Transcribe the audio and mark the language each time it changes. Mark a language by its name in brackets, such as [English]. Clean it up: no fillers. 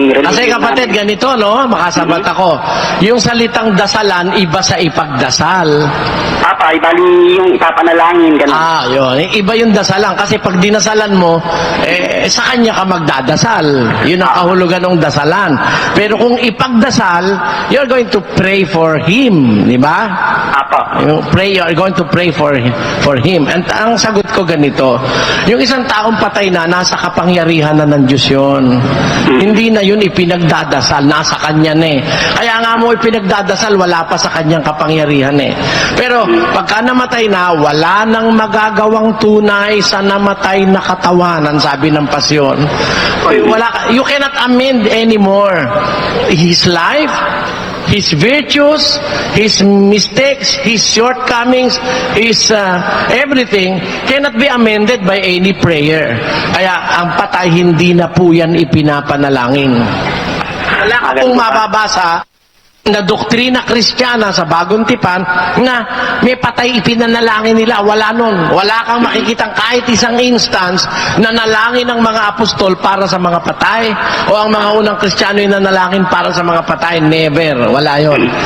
[Filipino] Kasi kapatid, ganito, no? Makasabat ako. Yung salitang dasalan, iba sa ipagdasal. bali yung ipapanalangin, ganun. Yun. Iba yung dasalan. Kasi pag dinasalan mo, sa kanya ka magdadasal. Yun ang kahulugan ng dasalan. Pero kung ipagdasal, [English] you're going to pray for him. [Filipino] Di ba? [English] You're going to pray for him. [Filipino] And ang sagot ko ganito, yung isang taong patay na, nasa kapangyarihan na ng Diyos yun. Hindi na yun ipinagdadasal, nasa kanya na eh. Kaya nga mo ipinagdadasal, wala pa sa kanyang kapangyarihan eh. Pero pagka namatay na, wala nang magagawang tunay sa namatay na katawan, ang sabi ng pasyon. [English] You cannot amend anymore his life, his virtues, his mistakes, his shortcomings, his everything cannot be amended by any prayer. [Filipino] Kaya ang patay hindi na po yan ipinapanalangin. Wala ka pong mababasa na doktrina Kristiyana sa Bagong Tipan na may patay ipinanalangin nila. Wala nun. Wala kang makikitang kahit isang instance na nalangin ng mga apostol para sa mga patay o ang mga unang Kristiyano yung nanalangin para sa mga patay. Never. Wala yon.